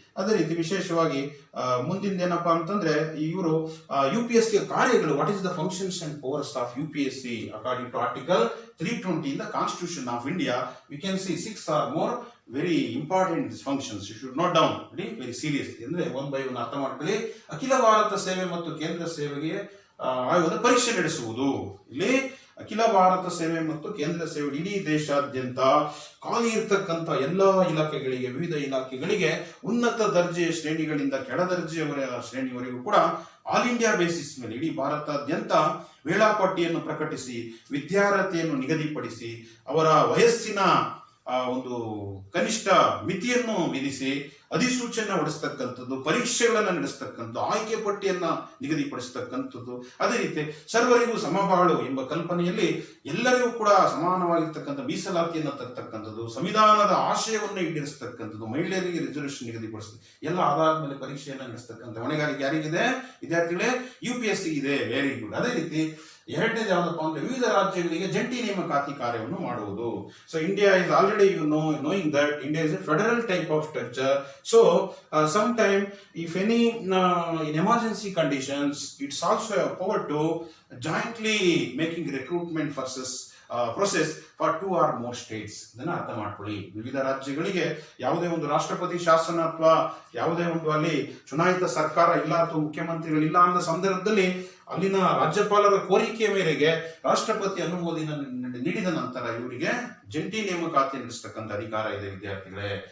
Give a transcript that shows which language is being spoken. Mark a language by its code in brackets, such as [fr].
[kn] ಅದೇ ರೀತಿ ವಿಶೇಷವಾಗಿ ಮುಂದಿನ ಏನಪ್ಪಾ ಅಂತಂದ್ರೆ ಇವರು UPSC ಕಾರ್ಯಗಳು, [en] What is the functions and powers of UPSC according to article 320 in the Constitution of India. We can see 6 or more very important functions. You should note down very seriously. [kn] ಅಂದ್ರೆ [en] one by one [kn] ಅರ್ಥ ಮಾಡ್ಕೊಳ್ಳಿ. ಅಖಿಲ ಭಾರತ ಸೇವೆ ಮತ್ತು ಕೇಂದ್ರ ಸೇವೆಗೆ ಆಯೋಗದ ಪರೀಕ್ಷೆ ನಡೆಸುವುದು. ಇಲ್ಲಿ ಅಖಿಲ ಭಾರತ ಸೇವೆ ಮತ್ತು ಕೇಂದ್ರ ಸೇವೆ ಇಡೀ ದೇಶಾದ್ಯಂತ ಖಾಲಿ ಇರ್ತಕ್ಕಂಥ ಎಲ್ಲಾ ಇಲಾಖೆಗಳಿಗೆ, ವಿವಿಧ ಇಲಾಖೆಗಳಿಗೆ ಉನ್ನತ ದರ್ಜೆಯ ಶ್ರೇಣಿಗಳಿಂದ ಕೆಳ ದರ್ಜೆಯವರ ಶ್ರೇಣಿವರೆಗೂ ಕೂಡ ಆಲ್ ಇಂಡಿಯಾ ಬೇಸಿಸ್ ಮೇಲೆ ಇಡೀ ಭಾರತಾದ್ಯಂತ ವೇಳಾಪಟ್ಟಿಯನ್ನು ಪ್ರಕಟಿಸಿ, ವಿದ್ಯಾರ್ಹತೆಯನ್ನು ನಿಗದಿಪಡಿಸಿ, ಅವರ ವಯಸ್ಸಿನ ಒಂದು ಕನಿಷ್ಠ ಮಿತಿಯನ್ನು ವಿಧಿಸಿ ಅಧಿಸೂಚನೆ ಹೊಡಿಸ್ತಕ್ಕಂಥದ್ದು, ಪರೀಕ್ಷೆಗಳನ್ನ ನಡೆಸ್ತಕ್ಕಂಥದ್ದು, ಆಯ್ಕೆ ಪಟ್ಟಿಯನ್ನ ನಿಗದಿಪಡಿಸ್ತಕ್ಕಂಥದ್ದು. ಅದೇ ರೀತಿ ಸರ್ವರಿಗೂ ಸಮಬಾಳು ಎಂಬ ಕಲ್ಪನೆಯಲ್ಲಿ ಎಲ್ಲರಿಗೂ ಕೂಡ ಸಮಾನವಾಗಿರ್ತಕ್ಕಂಥ ಮೀಸಲಾತಿಯನ್ನು ತರ್ತಕ್ಕಂಥದ್ದು, ಸಂವಿಧಾನದ ಆಶಯವನ್ನು ಈಡೇರಿಸ್ತಕ್ಕಂಥದ್ದು, ಮಹಿಳೆಯರಿಗೆ ರಿಸರ್ವೇಶನ್ ನಿಗದಿಪಡಿಸ್ತದೆ, ಎಲ್ಲ ಆಧಾರದ ಮೇಲೆ ಪರೀಕ್ಷೆಯನ್ನು ನಡೆಸ್ತಕ್ಕಂಥ ಹೊಣೆಗಾರಿಕೆ ಯಾರಿಗಿದೆ ವಿದ್ಯಾರ್ಥಿಗಳೇ? UPSC ಇದೆ. Very good. ಅದೇ ರೀತಿ ಎರಡನೇದು ಯಾವ್ದಪ್ಪ ಅಂದ್ರೆ ವಿವಿಧ ರಾಜ್ಯಗಳಿಗೆ ಜಂಟಿ ನೇಮಕಾತಿ ಕಾರ್ಯವನ್ನು ಮಾಡುವುದು. [en] So India is already knowing that India is a federal type of structure. So sometime if any in emergency conditions, it's also a power to jointly making recruitment versus process for 2 or more states. [kn] ಇದನ್ನ ಅರ್ಥ ಮಾಡ್ಕೊಳ್ಳಿ. ವಿವಿಧ ರಾಜ್ಯಗಳಿಗೆ ಯಾವುದೇ ಒಂದು ರಾಷ್ಟ್ರಪತಿ ಶಾಸನ ಅಥವಾ ಯಾವುದೇ ಒಂದು ಅಲ್ಲಿ ಚುನಾಯಿತ ಸರ್ಕಾರ ಇಲ್ಲ ಅಥವಾ ಮುಖ್ಯಮಂತ್ರಿಗಳಿಲ್ಲ ಅನ್ನೋ ಸಂದರ್ಭದಲ್ಲಿ ಅಲ್ಲಿನ ರಾಜ್ಯಪಾಲರ ಕೋರಿಕೆಯ ಮೇರೆಗೆ ರಾಷ್ಟ್ರಪತಿ ಅನುಮೋದನೆ ನೀಡಿದ ನಂತರ ಇವರಿಗೆ ಜಂಟಿ ನೇಮಕಾತಿ ನಡೆಸತಕ್ಕಂಥ ಅಧಿಕಾರ ಇದೆ ವಿದ್ಯಾರ್ಥಿಗಳೇ.